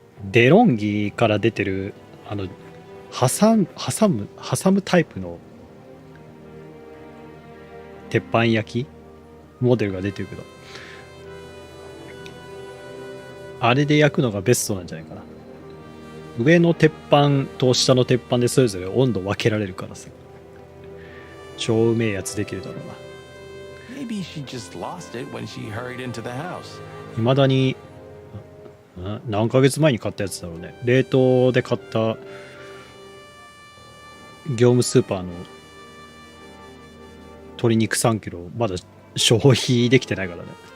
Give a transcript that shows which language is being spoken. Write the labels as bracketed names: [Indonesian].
[Japanese] デロンギから出てる挟むタイプの鉄板焼きモデルが出てるけど、あれで焼くのがベストなんじゃないかな。上の鉄板と下の鉄板でそれぞれ温度分けられるからさ、超うめえやつできるだろうな。 [English] Maybe she just lost it when she hurried into the house. [Japanese] 未だに何ヶ月前に買ったやつだろうね。冷凍で買った業務スーパーの鶏肉3キロまだ消費できてないからね。